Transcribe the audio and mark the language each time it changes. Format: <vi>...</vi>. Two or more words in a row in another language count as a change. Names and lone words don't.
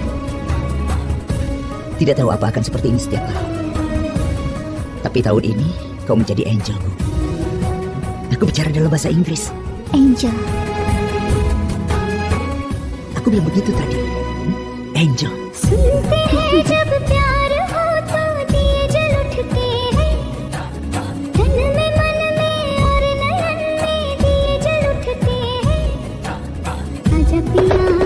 <id>Tidak tahu apa akan seperti ini setiap tahun. Tapi tahun ini kau menjadi angelku. Aku bicara dalam bahasa Inggris. Angel. Aku bilang begitu tadi. Angel.</id> <hi>सुनते हैं जब प्यार हो तो दिए जल उठते हैं तन में मन में और नयन में दिए जल उठते हैं आजा पिया</hi>